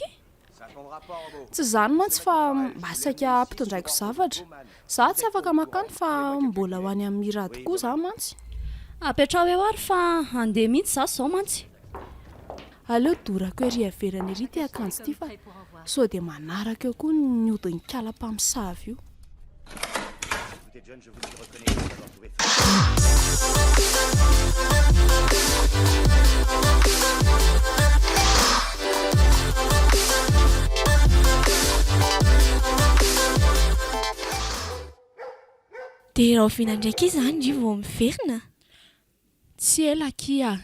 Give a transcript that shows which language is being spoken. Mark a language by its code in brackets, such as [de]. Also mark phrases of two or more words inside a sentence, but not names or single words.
[mg] Tsy izany mantsy fa mba saika ampitondraiko zavatra. Za tsy afaka makany fa mbola ho any amin'ny mirady koa za mantsy. Apetrao eo ary fa andeha mihitsy za zao mantsy. Aleo dorako ery averany ery ty akanjo ty fa sao dia manaraka eo koa ny hodin'ny kala-mpamosavy io. [fr] Vous êtes jeune, je vous y reconnais pour avoir trouvé ça. [mg] Dia rahovina ndraiky izany ry vao miverina? Tsy ela kia.